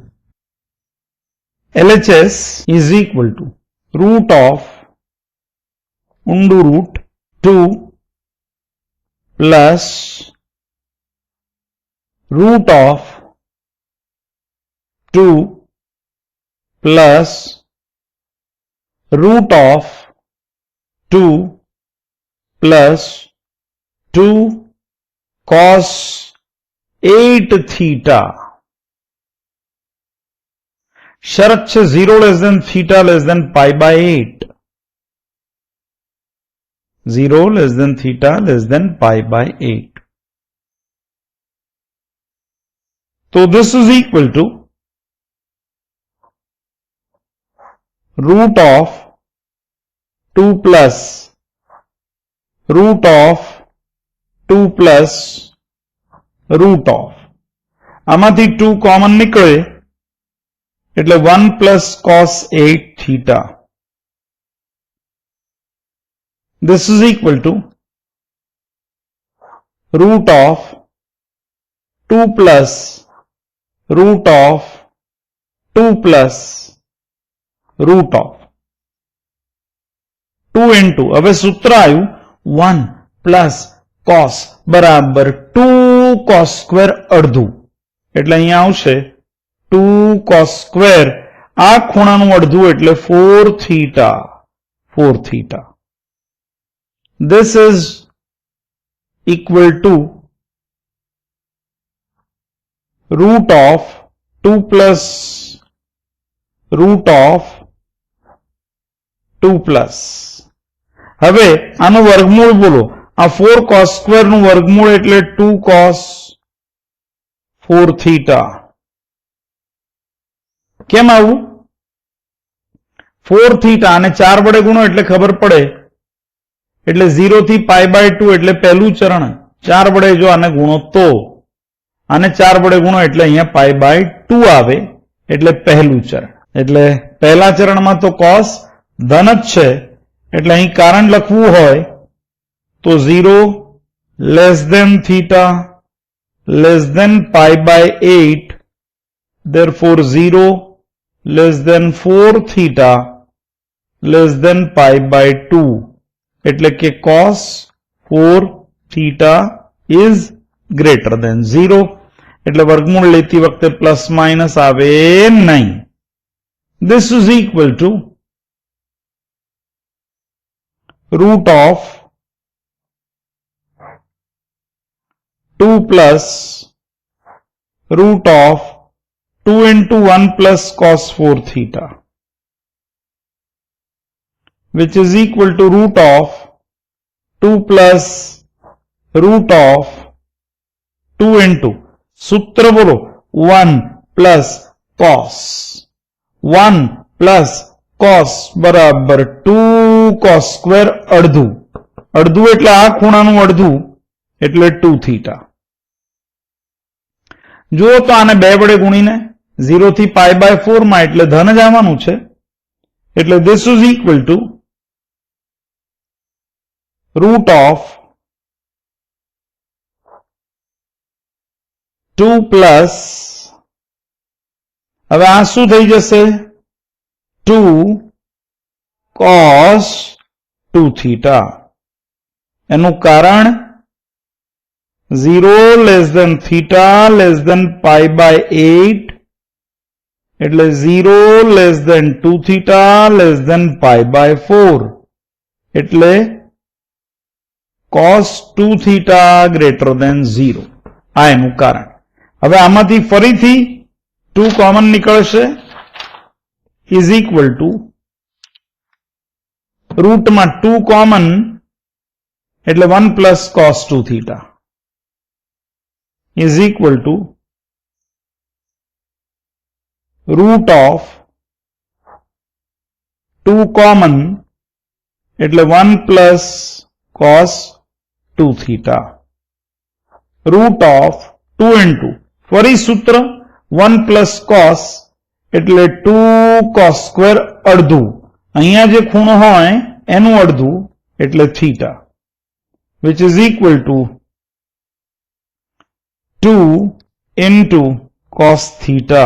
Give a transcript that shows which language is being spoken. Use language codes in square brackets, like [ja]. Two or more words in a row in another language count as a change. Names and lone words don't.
[en] LHS is equal to root of under root 2 plus root of 2 plus root of 2 plus 2 cos 8 theta. [gu] શરત છે [en] 0 less than theta less than pi by 8. 0 less than theta less than pi by 8. So this is equal to root of 2 plus root of 2 plus root of. [gu] આમાંથી 2 કોમન નીકળે એટલે [en] 1 plus cos 8 theta. This is equal to root of 2 plus root of 2 plus root of 2 into, [gu] હવે સૂત્ર આવ્યું [en] 1 plus cos [gu] બરાબર [en] 2 cos square [gu] અડધું, એટલે અહીંયા આવશે 2 cos square, આ ખૂણાનું અડધું એટલે 4 theta. [en] 4 theta. This is equal to root of 2 plus root of 2 plus. [gu] હવે આનું વર્ગમૂળ બોલો. આ [en] 4 cos square [gu] નું વર્ગમૂળ એટલે [en] 2 cos 4 theta. [gu] કેમ આવું? 4 theta અને 4 વડે ગુણો એટલે ખબર પડે, એટલે 0 થી [en] pi by 2 [gu] એટલે પહેલું ચરણ. 4 વડે જો આને ગુણો તો, આને 4 વડે ગુણો એટલે અહીંયા [en] pi by 2 [gu] આવે, એટલે પહેલું ચરણ. એટલે પહેલા ચરણમાં તો cos ધન જ છે, એટલે અહીં કારણ લખવું હોય તો [en] 0 less than theta less than pi by 8, therefore 0 less than 4 theta less than pi by 2, [gu] એટલે કે [en] cos 4 theta is greater than 0. [gu] એટલે વર્ગમૂળ લેતી વખતે પ્લસ માઇનસ આવે નહીં. [en] This is equal to root of 2 plus root of 2 into 1 plus cos 4 theta, which is equal to root of 2 plus root of 2 into, [gu] સૂત્ર બોલો [en] 1 plus cos, 1 plus cos बराबर 2 cos square અડધું. [gu] અડધું એટલે આ ખૂણાનું અડધું એટલે 2 theta. જો તો આને 2 વડે ગુણીને 0 થી [en] pi by 4 [gu] માં એટલે ધન જ આવવાનું છે, એટલે [en] this is equal to root of 2 plus, [gu] હવે આ શું થઈ જશે [en] 2 cos 2 theta. [gu] એનું કારણ [en] 0 less than theta less than pi by 8, એટલે 0 less than 2 theta less than pi by 4, એટલે cos 2 theta greater than 0. [gu] આ એનું કારણ. હવે આમાંથી ફરીથી 2 કોમન નીકળશે, [en] is equal to [gu] રૂટમાં 2 કોમન એટલે [en] 1 plus cos 2 theta is equal to root of 2 common એટલે 1 plus cos 2 theta, root of 2 into, [gu] ફરી સૂત્ર [en] 1 plus cos [gu] એટલે [en] 2 cos square [gu] અડધું, અહીંયા જે ખૂણો હોય એનું અડધું એટલે theta, [en] which is equal to 2 into cos theta.